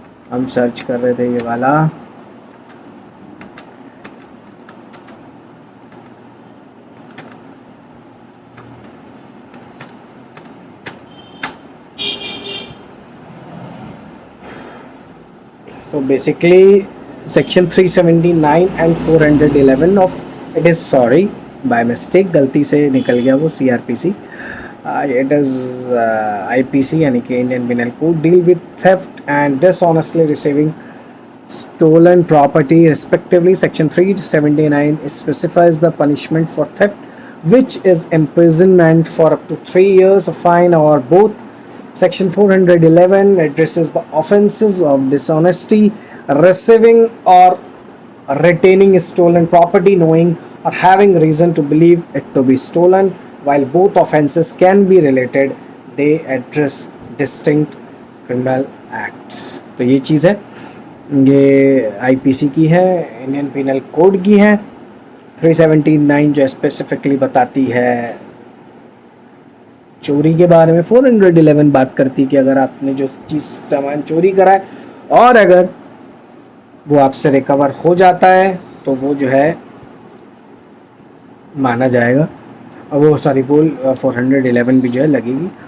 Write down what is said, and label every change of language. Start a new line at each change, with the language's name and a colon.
Hindi: हम सर्च कर रहे थे ये वाला,
English: so basically section 379 and 411 of it is, sorry by mistake,
Hindi: गलती से निकल गया वो
English: CRPC, it is IPC
Hindi: यानी कि
English: Indian penal code, deal with theft and dishonestly receiving stolen property respectively. Section 379 specifies the punishment for theft, which is imprisonment for up to 3 years, a fine, or both. Section 411 addresses the offences of dishonesty, receiving or retaining stolen property, knowing or having reason to believe it to be stolen. While both offences can be related, they address distinct criminal acts.
Hindi: तो ये चीज़ है, ये IPC की है, Indian penal code की है। 379 जो specifically बताती है चोरी के बारे में, 411 बात करती है कि अगर आपने जो चीज़ सामान चोरी करा है और अगर वो आपसे रिकवर हो जाता है तो वो जो है माना जाएगा, और वो सॉरी वो 411 भी जो है लगेगी।